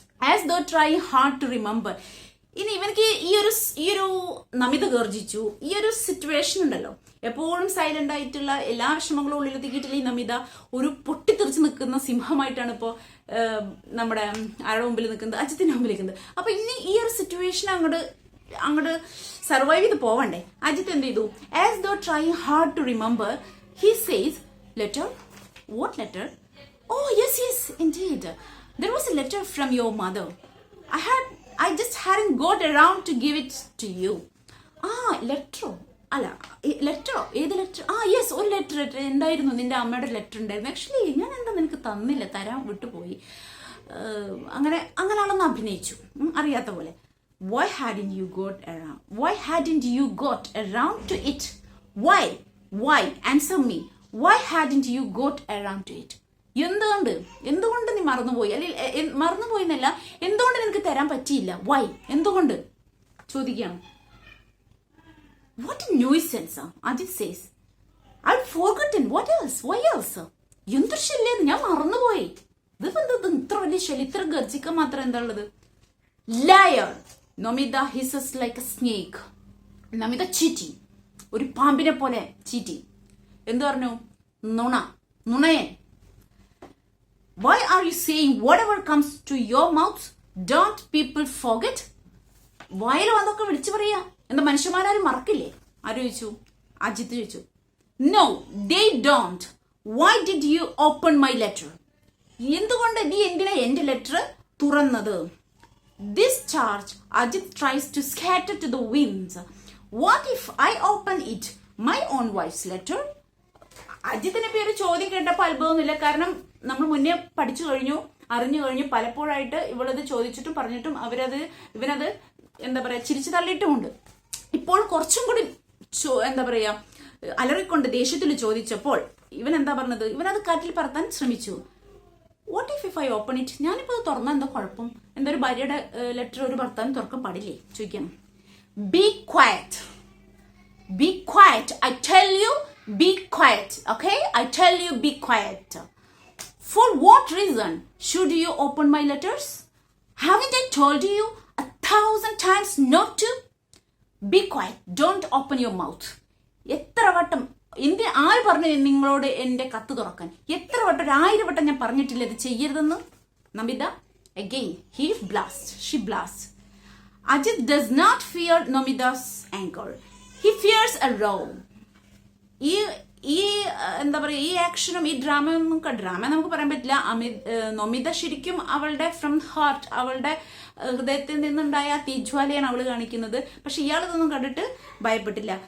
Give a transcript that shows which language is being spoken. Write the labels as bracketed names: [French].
[English] As though try hard to remember. [Malayalam] ഇനി ഇവനക്ക് ഈ ഒരു നമിത ഗർജിച്ചു, ഈ ഒരു സിറ്റുവേഷൻ ഉണ്ടല്ലോ, എപ്പോഴും സൈലന്റ് ആയിട്ടുള്ള എല്ലാ വിഷമങ്ങളും ഉള്ളിലെത്തിക്കിട്ടില്ല ഈ നമിത ഒരു പൊട്ടിത്തെറിച്ച് നിൽക്കുന്ന സിംഹമായിട്ടാണ് ഇപ്പോ നമ്മുടെ ആരുടെ മുമ്പിൽ നിൽക്കുന്നത്, അജിത്തിന്റെ മുമ്പിൽ നിൽക്കുന്നത്. അപ്പൊ ഇനി ഈ ഒരു സിറ്റുവേഷൻ അങ്ങോട്ട് സർവൈവ് ചെയ്ത് പോവണ്ടേ? അജിത്ത് എന്ത് ചെയ്തു? [English] As though try hard to remember, he says letter. What letter? Oh yes indeed. There was a letter from your mother. I just hadn't got around to give it to you. [Malayalam] ലെറ്ററോ? അല്ല, ലെറ്ററോ? ഏത് letter? Yes, ഒരു letter ഉണ്ടായിരുന്നു, നിന്റെ അമ്മയുടെ letter ഉണ്ടായിരുന്നു. Actually ഞാൻ എന്താ നിനക്ക് തന്നില്ല, തരാൻ വിട്ടുപോയി. അങ്ങനെയാണെന്ന് അഭിനയിച്ചു, അറിയാത്ത പോലെ. [English] Why hadn't you got around to it? Why? Answer me. Why hadn't you got around to it? [Malayalam] എന്തുകൊണ്ട് നീ മറന്നുപോയി? അല്ലെങ്കിൽ മറന്നുപോയി എന്നല്ല, എന്തുകൊണ്ട് നിനക്ക് തരാൻ പറ്റിയില്ല? [English] Why? [Malayalam] എന്തുകൊണ്ട് ചോദിക്കുകയാണ്. [English] What a nuisance, Ajit says. I forgotten. What else? Why else? [Malayalam] എന്തൊരു ശല്യം, ഞാൻ മറന്നുപോയി. ഇതിപ്പോ ഇത്ര വലിയ ശല്യം, ഇത്ര ഗർജിക്കാൻ മാത്രം എന്താ ഉള്ളത്? [English] Liar. [Malayalam] Namitha [English] Hisses like a snake. [Malayalam] Namitha ചീറ്റി, ഒരു പാമ്പിനെ പോലെ ചീറ്റി. എന്തു പറഞ്ഞു? നുണയൻ. [English] Why are you saying whatever comes to your mouth? Don't people forget? [Malayalam] വായിൽ വന്നൊക്കെ വിളിച്ചു പറയാ. എന്താ മനുഷ്യന്മാരും മറക്കില്ലേ? ആര് ചോദിച്ചു? അജിത്ത് ചോദിച്ചു. [English] No, they don't. Why did you open my letter? [Malayalam] എന്തുകൊണ്ട് നീ എന്തിനാ എന്റെ ലെറ്റർ തുറന്നത്? [English] This charge Ajit tries to scatter to the winds. What if I open it, my own wife's letter? [Malayalam] അജിത്തിനെ പേര് ചോദ്യം കേട്ടപ്പോൾ അത്ഭുതമൊന്നുമില്ല. കാരണം നമ്മൾ മുന്നേ പഠിച്ചു കഴിഞ്ഞു, അറിഞ്ഞു കഴിഞ്ഞു. പലപ്പോഴായിട്ട് ഇവളത് ചോദിച്ചിട്ടും പറഞ്ഞിട്ടും ഇവനത് എന്താ പറയാ ചിരിച്ചു തള്ളിയിട്ടുമുണ്ട്. ഇപ്പോൾ കുറച്ചും കൂടി എന്താ പറയാ അലറിക്കൊണ്ട് ദേഷ്യത്തിൽ ചോദിച്ചപ്പോൾ ഇവൻ എന്താ പറഞ്ഞത്? ഇവനത് കാറ്റിൽ പറത്താൻ ശ്രമിച്ചു. [English] What if I open it? [Malayalam] ഞാനിപ്പോൾ അത് തുറന്നാൽ എന്താ കുഴപ്പം? എന്താ ഒരു ഭാര്യയുടെ ലെറ്റർ ഒരു ഭർത്താവിന് തുറക്കാൻ പാടില്ലേ? ചോദിക്കണം. [English] Be quiet. Be quiet. I tell you, be quiet. Okay? I tell you, be quiet. For what reason should you open my letters? Haven't I told you 1,000 times not to? Be quiet. Don't open your mouth. [Malayalam] എത്ര വട്ടം ആര് പറഞ്ഞു നിങ്ങളോട് എന്റെ കത്ത് തുറക്കാൻ? എത്ര വട്ടം? 1000 വട്ടം ഞാൻ പറഞ്ഞിട്ടില്ല ഇത് ചെയ്യരുതെന്ന്. [English] Namita again he blasts. She blasts. Ajit does not fear Namida's anger. He fears a row. [Malayalam] ഈ എന്താ പറയുക, ഈ ആക്ഷനും ഈ ഡ്രാമ നമുക്ക് പറയാൻ പറ്റില്ല. നമിത ശരിക്കും അവളുടെ [English] from heart, [Malayalam] അവളുടെ ഹൃദയത്തിൽ നിന്നുണ്ടായ തീജ്വാലയാണ് അവള് കാണിക്കുന്നത്. പക്ഷെ ഇയാളിതൊന്നും കണ്ടിട്ട് ഭയപ്പെട്ടില്ല.